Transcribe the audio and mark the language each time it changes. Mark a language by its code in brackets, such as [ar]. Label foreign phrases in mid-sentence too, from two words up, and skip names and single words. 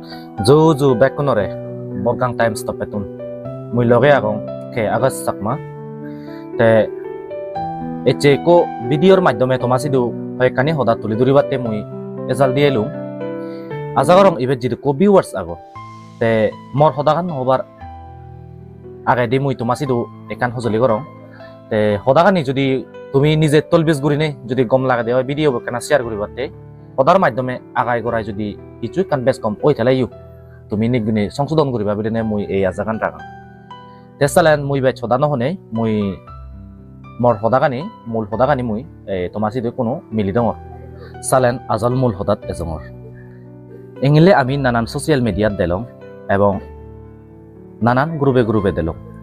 [ccp] Juju bekunore bogang time stop petun mui loge agong ke agas sakma te eche ko videor মাধ্যমে tomasidu hoykani hoda tuli duribate mui ezal dielum azagorong ibe jidu ko viewers ago te mor hodagan hobar আগে দি মুই তোমাসিদু একান হজলি করং তে হদাগানি যদি তুমি নিজে তলবিজ গুরিনে যদি গম লাগা দেওয়া ভিডিও কেনা শেয়ার করিবাতে হদার মাধ্যমে আগাই গড়াই যদি কিছু কান বেশ কম ওই থেলাইও তুমি নিগুনি সংশোধন করিবা বিদিনে মুই এই আজাগান রাগাং তেসালেন মুই বে ছদানো হনে মুই মর হদাগানি মূল হদাগানি মুই তোমাসিদু কোনো মিলি দঙর সালেন আজল মূল হদাত এজঙর এঙ্গিলে আমি নানান সোশ্যাল মিডিয়াত দেলং এবং নানান গ্রুপে দিল